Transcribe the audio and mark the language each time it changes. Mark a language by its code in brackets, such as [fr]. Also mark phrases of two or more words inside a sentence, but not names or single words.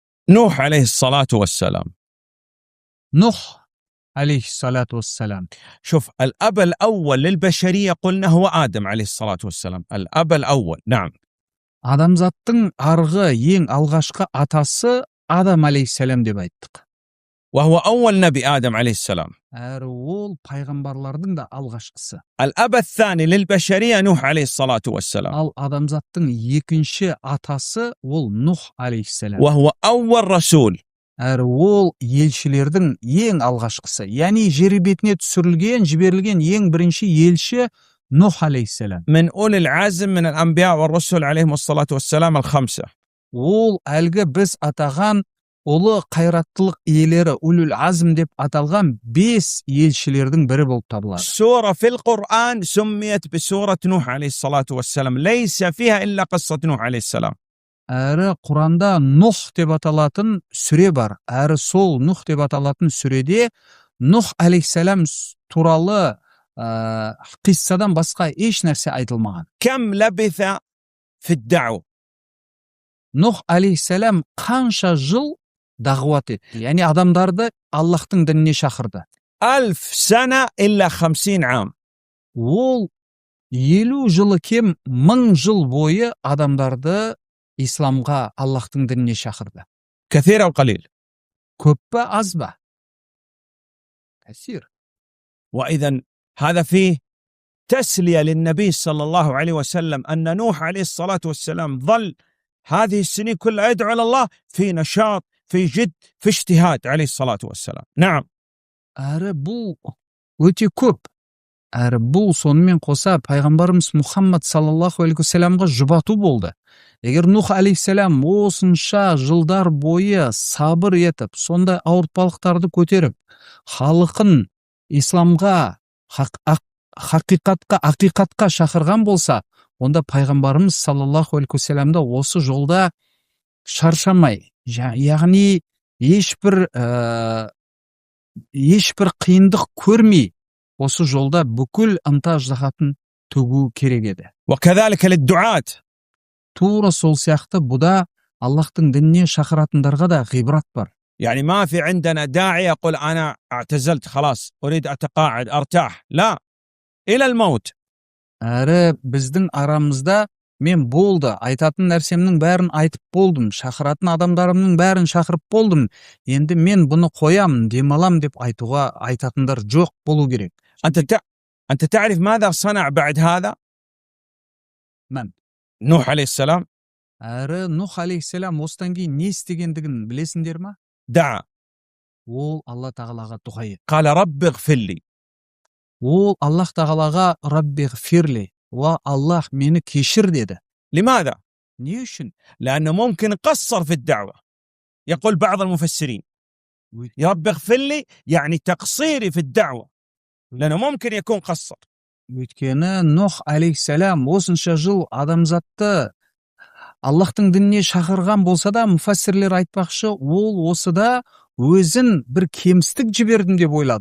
[ar] نوح عليه الصلاة والسلام. نوح عليه الصلاة والسلام. شوف، الأب الأول للبشرية قلنا هو آدم عليه الصلاة والسلام. الأب الأول. نعم. [kk] Адамзаттың арғы ең алғашқы атасы Адам алейхиссалам деп айттық. [ar] وهو أول نبي آدم عليه السلام. [kk] Әрі ол пайғамбарлардың да алғашқысы. [ar] الأب الثاني للبشرية نوح عليه الصلاة والسلام. [kk] Ал адамзаттың екінші атасы ол Нух алейхиссалам. [ar] وهو أول رسول. [kk] Әрі ол елшілердің ең алғашқысы. Яғни жер бетіне түсірілген, жіберілген ең бірінші елші Нух алейхиссалам. [ar] من أولي العزم من الأنبياء والرسل عليهم الصلاة والسلام الخمسة. [kk] Ол әлгі біз атаған ұлы қайраттылық иелері [ar] أولو العزم [kk] деп аталған 5 елшілердің бірі болып табылады. [ar] سورة في القرآن سميت بسورة نوح عليه الصلاة والسلام ليس فيها إلا قصة نوح عليه السلام. [kk] Әрі Құранда Нух деп аталатын сүре бар. Әрі сол Нух деп аталатын сүреде Нух алейхиссалам туралы қиссадан басқа еш нәрсе айтылмаған. [ar] كم لبث في الدعوة؟ [kk] Нух алейхиссалам қанша жыл дағуат етті. Яғни адамдарды Аллахтың дініне шақырды. [ar] 1000 سنة إلا 50 عام. [kk] Ол 50 жылы кем 1000 жыл бойы адамдарды исламға, Аллахтың дініне шақырды. [ar] كثير أو قليل؟ [kk] Көп пе, аз ба? Кәсир. [ar] وإذا هذا فيه تسلية للنبي صلى الله عليه وسلم أن نوح عليه الصلاة والسلام ظل هذه السنين كلها يدعو إلى الله في نشاط، في جد، في اجتهاد عليه الصلاة والسلام. نعم. [kk] Әрі бұл өте көп. Әрі бұл сонымен қоса пайғамбарымыз Мұхаммад [ar] صلى الله عليه وسلم [kk] жұбату болды. Егер Нух алейхиссалам осынша жылдар бойы сабыр етіп, сондай ауыртпалықтарды көтеріп, халқын исламға, ақиқатқа шақырған болса, онда пайғамбарымыз [ar] صلى الله عليه وسلم [kk] осы жолда шаршамай, яғни ешбір қиындық көрмей, осы жолда бүкіл ынта ыждахатын төгу керек еді. [ar] وكذلك للدعاة. [kk] Тура сол сияқты бұда Аллахтың дініне шақыратындарға да ғибрат бар. [ar] يعني ما في عندنا داعي يقول أنا اعتزلت خلاص أريد أتقاعد أرتاح. لا، إلى الموت. [kk] Әрі біздің арамызда мен болды, айтатын нәрсемнің бәрін айтып болдым, шақыратын адамдарымның бәрін шақырып болдым, енді мен бұны қоям, демалам деп айтуға айтатындар жоқ болу керек. [ar] أنت تعرف ماذا صنع بعد هذا؟ من؟ نوح عليه السلام. [kk] Әрі Нух алейхиссалам осыдан кейін не істегендігін білесіңдер ма? [ar] دعا. [kk] Ол Алла тағалаға дұға етті. [ar] قال رب اغفر لي. [kk] Ол Аллах тағалаға [ar] رب اغفر لي, [kk] ва Аллах мені кешір деді. [ar] لماذا؟ [kk] Не үшін? [ar] لأنه ممكن قصر في الدعوة. يقول بعض المفسرين يا رب اغفر لي يعني تقصيري في الدعوة، لأنه ممكن يكون قصر. [kk] Өйткені Нух алейхиссалам осынша жыл адамзатты Аллахтың дініне шақырған болса да, муфассирлер айтпақшы, ол осыда өзін бір кемістік жібердім деп ойлады.